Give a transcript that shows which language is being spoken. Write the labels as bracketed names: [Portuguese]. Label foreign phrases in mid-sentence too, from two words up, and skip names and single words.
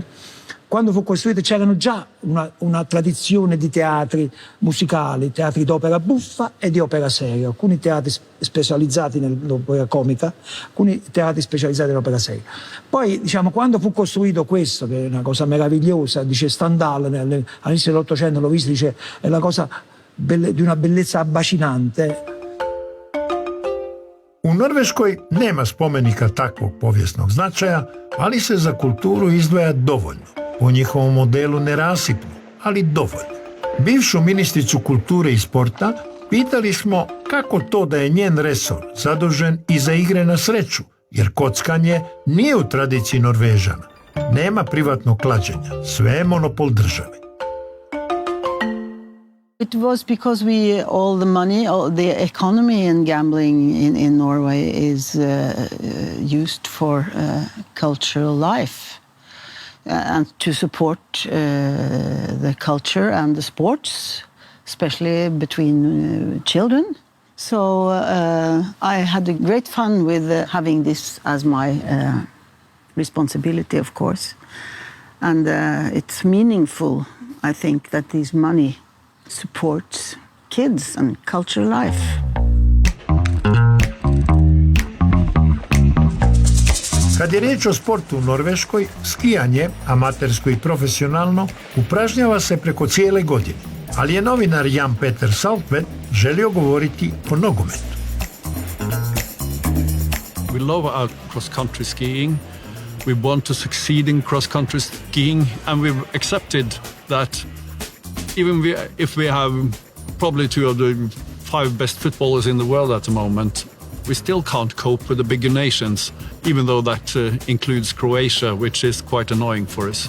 [Italian] Quando fu costruito c'erano già una tradizione di teatri musicali, teatri d'opera buffa e di opera seria, alcuni teatri specializzati nell'opera comica, alcuni teatri specializzati nell'opera seria. Poi, diciamo, quando fu costruito questo, che è una cosa meravigliosa, dice Stendhal all'inizio dell'Ottocento, l'ho visto, dice, è la cosa di una bellezza abbacinante. [Croatian] U Norveškoj nema spomenika takvog povijesnog značaja, ali se za kulturu izdvaja dovoljno. Po njihovom modelu nerasipno, ali dovoljno. Bivšu ministricu kulture i sporta pitali smo kako to da je njen resor zadužen i za igre na sreću, jer kockanje nije u tradiciji Norvežana. Nema privatnog klađenja, sve je monopol države. [English] It was because all the money, all the economy in gambling in Norway is used for cultural life and to support the culture and the sports, especially between children. So I had a great fun with having this as my responsibility, of course. And it's meaningful, I think, that this money supports kids and cultural life. [Croatian] Kad je riječ o sportu u Norveškoj, skijanje, amatersko i profesionalno, upražnjava se preko cijele godine. Ali je novinar Jan Peter Saltvedt želio govoriti o nogometu. [English] We love our cross-country skiing. We want to succeed in cross-country skiing, and we've accepted that even if we have probably two of the 5 best footballers in the world at the moment, we still can't cope with the bigger nations, even though that includes Croatia, which is quite annoying for us.